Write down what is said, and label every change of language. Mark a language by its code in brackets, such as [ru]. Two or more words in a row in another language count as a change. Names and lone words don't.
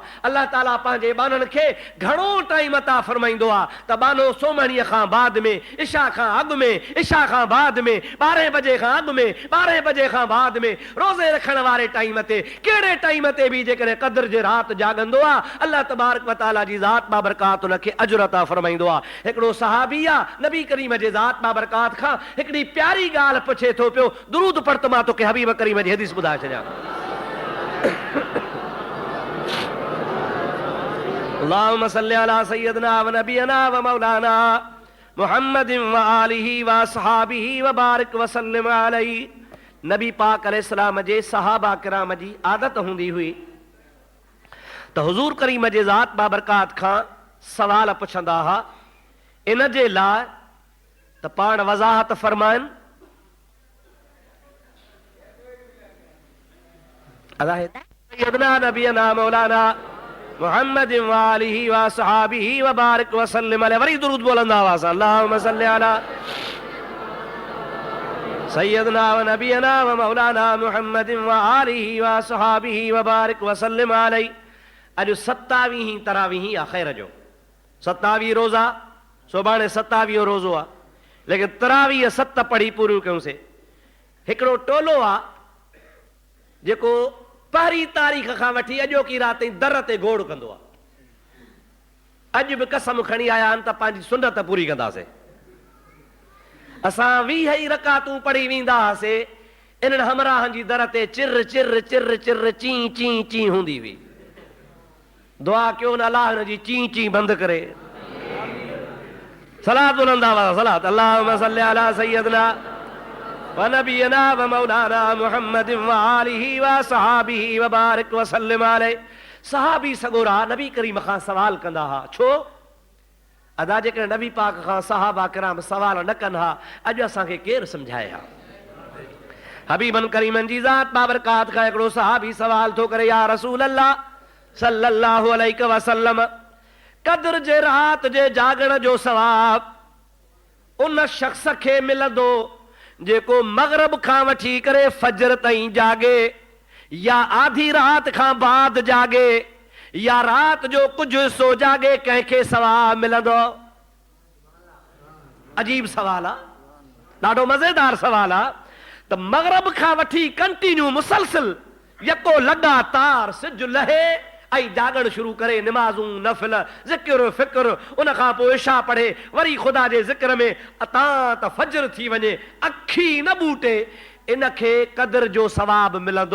[sd] अल्लाह ताला पंहिंजे बाननि खे घणो टाइम अता फरमाईंदो आहे त बानो सोमणीअ खां बाद में, इशा खां अॻु में, इशा खां बाद में, 12 बजे खां अॻु में, 12 बजे खां बाद में, रोज़े रखण वारे टाइम ते, कहिड़े टाइम ते बि जेकॾहिं क़द्र जे राति जाॻंदो आहे, [ar] الله تبارك وتعالى [sd] जी ज़ात बाबरकात उनखे अजर अता फरमाईंदो आहे। हिकिड़ो सहाबी आहे, नबी करीम जे ज़ात बाबरकात खां हिकिड़ी प्यारी ॻाल्हि पुछे थो पियो, दुरूद पढ़ त मां तोखे हबीब करीम जी हदीस ॿुधाए छॾियां। [ar] اللهم صل على سيدنا ونبينا ومولانا محمد وآله وأصحابه وبارك وسلم عليه. [sd] नबी पाक अलैहिस्सलाम जे सहाबा किराम जी आदत हूंदी हुई त हुजूर करीम जे ज़ात बाबरकात खां सवाल पुछंदा हुआ। इन जे लाइ त पाण वज़ाहत फरमाइनि [ar] سيدنا نبينا مولانا محمد وآله وأصحابه وبارك وسلم عليه. [sd] वरी दुरूद बोलंदा हुआ, [ar] اللهم صل على سيدنا ونبينا ومولانا محمد وآله وأصحابه وبارك وسلم عليه. [sd] अॼु 27 तरावीह आहे ख़ैर जो, 27 रोज़ा, सुभाणे 27 रोज़ो आहे, लेकिन तरावीह 7 पढ़ी पूरियूं कयूंसीं। हिकिड़ो टोलो आहे जेको पहिरीं तारीख़ खां वठी अॼोकी राति ताईं दर ते घोड़ कंदो आहे। अॼु बि कसम खणी आया आहिनि त पंहिंजी सुन्नत पूरी कंदासीं। असां 20 ई रकातूं पढ़ी वेंदा हुआसीं, इन्हनि हमराहनि जी दर ते चिर चिर चिर चिर चीं चीं चीं हूंदी हुई। दुआ कयो न अलाह हिन जी चीं चीं बंदि करे। सलात बुलंदा हुआ, [ar] صلاة اللهم صل على سيدنا ونبينا ومولانا محمد وآله وأصحابه وبارك وسلم عليه. [sd] सहाबी सगोरा नबी करीम खां सवाल कंदा हुआ। छो? अदा जेकॾहिं नबी पाक खां सहाबा किराम सवाल न कनि हा, अॼु असांखे केरु सम्झाए हा। हबीबन करीमन जी ज़ात बाबरकात खां हिकिड़ो सहाबी सवाल थो करे, [ar] يا رسول الله صلى الله عليه وسلم, [sd] क़द्र जे राति जे जागण जो सवाब उन शख्स खे मिलंदो जेको मग़रिब खां वठी करे फजर ताईं जागे, या आधी रात खां बाद जागे, या रात जो कुछ हिस्सो जागे, कंहिंखे सवाब मिलंदो? अजीब सवाल आहे, ॾाढो मज़ेदार सवाल आहे। त मग़रिब खां वठी कंटिन्यू मुसलसिल यको लगातार सिज लहे ऐं जागण शुरू करे, निमाज़ूं नफ़िल ज़िक्र फ़िक्र, उन खां पोइ इशा पढ़े, वरी ख़ुदा जे ज़िक्र में अता त फजर थी वञे, अखी न बूटे, इनखे क़द्र जो सवाब मिलंदो?